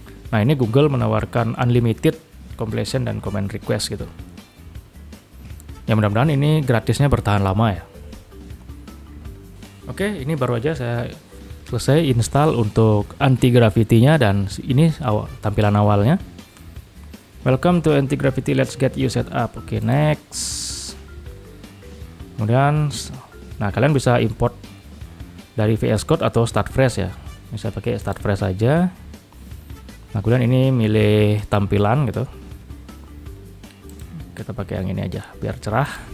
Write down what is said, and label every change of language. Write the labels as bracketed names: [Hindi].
[Indonesian] Nah ini Google menawarkan unlimited completion dan command request gitu. Ya mudah-mudahan ini gratisnya bertahan lama ya. Oke, ini baru aja saya selesai install untuk Anti-Gravity-nya, dan ini tampilan awalnya. [English] Welcome to Anti-Gravity, let's get you set up. Oke, next. [Indonesian] Kemudian, nah kalian bisa import dari VS Code atau Start Fresh ya. Bisa pakai Start Fresh aja. Nah kemudian ini milih tampilan gitu. Kita pakai yang ini aja biar cerah.